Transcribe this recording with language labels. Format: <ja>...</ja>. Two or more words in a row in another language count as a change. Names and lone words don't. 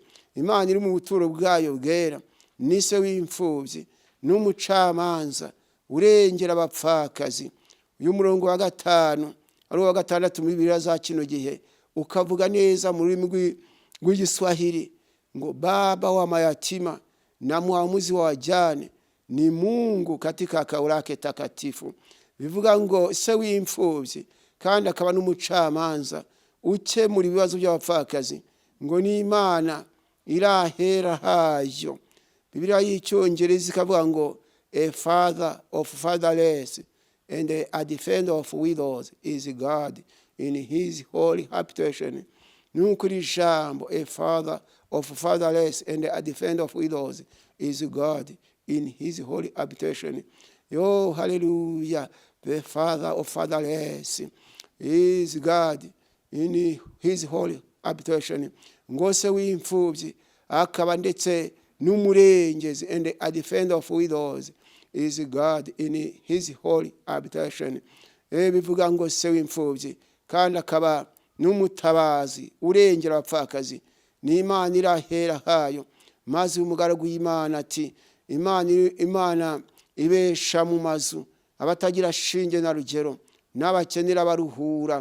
<rw>Imana iri mu buturo bwayo bwera, ni se w'imfubyi n'umucamanza urengera abapfakazi. Uyu murongo wa 5 ari wa 6 muri Bibiliya za kino gihe ukavuga neza mu rurimi rw'Igiswahili ngo</rw> <sw>baba wa mayatima na mwamuzi wa wajane ni Mungu katika kao lake takatifu.</sw> <rw>Bivuga ngo se w'imfubyi kandi akaba n'umucamanza ukemura ibibazo by'abapfakazi, ngo ni Imana irahera hayo. Bibiliya y'Icyongereza ikavuga ngo</rw> <en>a father of fatherless and a defender of widows is God in his holy habitation.</en> <rw>Nuko ijambo</rw> <en>a father of fatherless and a defender of widows is God in his holy habitation.</en> <rw>Yo, hallelujah.</rw> <en>The father of fatherless is God in his holy habitation.</en> <rw>Ngo se w'imfubyi akaba ndetse n'umurengezi</rw> <en>and a defender of widows is God in his holy habitation.</en> <rw>Bivuga ngo se w'imfubyi kandi akaba n'umutabazi urengera abapfakazi, ni Imana irahera hayo. Maze umugaragu y'Imana ati, Imana ibesha mu mazu abatagira shinge na rugero n'abakenera baruhura.</rw>